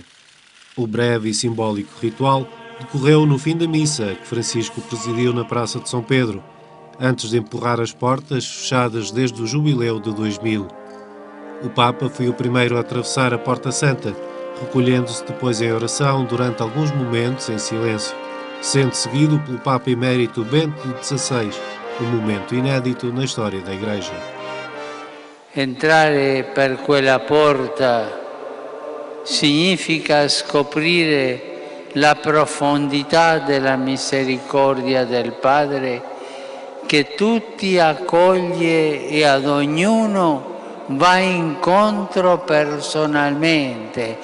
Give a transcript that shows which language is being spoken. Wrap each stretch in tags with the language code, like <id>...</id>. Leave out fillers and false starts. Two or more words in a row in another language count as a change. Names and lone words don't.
<pt>O breve e simbólico ritual decorreu no fim da missa, que Francisco presidiu na Praça de São Pedro, antes de empurrar as portas fechadas desde o Jubileu de 2000. O Papa foi o primeiro a atravessar a Porta Santa, recolhendo-se depois em oração durante alguns momentos em silêncio, sendo seguido pelo Papa Emérito Bento XVI, um momento inédito na história da Igreja.</pt> <it>Entrare per quella porta significa scoprire la profondità della misericordia del Padre che tutti accoglie e ad ognuno va incontro personalmente.</it>